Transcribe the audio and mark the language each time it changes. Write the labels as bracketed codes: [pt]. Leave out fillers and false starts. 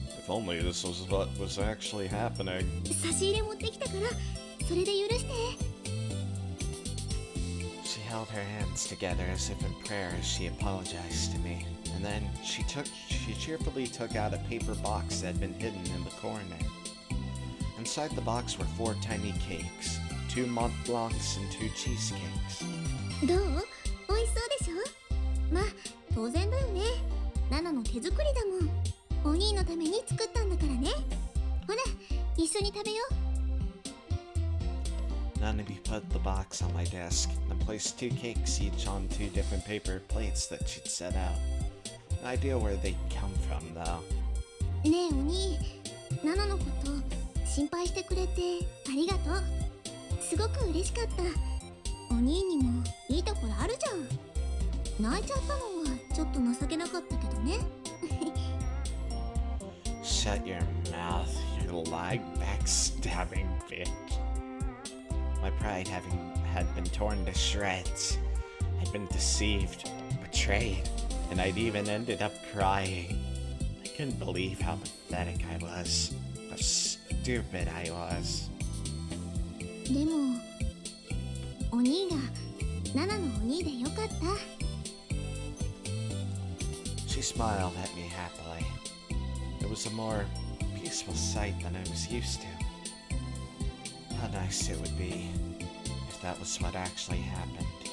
[en] If only this was what was actually happening. [ja] 差し入れ持ってきたから、それで許して。 [en] She held her hands together as if in prayer as she apologized to me, and then she cheerfully took out a paper box that had been hidden in the corner. Inside the box were 4 tiny cakes, 2 Mont Blancs and 2 cheesecakes. [ja] どう？美味しそうでしょ？まあ、当然だよね。ナナの手作りだもん。お兄のために作ったんだからね。ほら、一緒に食べよう。 [en] Nanami put the box on my desk and placed 2 cakes each on 2 different paper plates that she'd set out. No idea where they'd come from, though. [ja] ねえお兄、ナナのこと心配してくれてありがとう。すごく嬉しかった。お兄にもいいところあるじゃん。泣いちゃったのはちょっと情けなかったけどね。 [en] Shut your mouth, you lying, backstabbing bitch. My pride had been torn to shreds. I'd been deceived, betrayed, and I'd even ended up crying. I couldn't believe how pathetic I was, how stupid I was. [ja] でも、お兄がナナのお兄でよかった。 [en] She smiled at me happily. It was a more peaceful sight than I was used to. How nice it would be if that was what actually happened.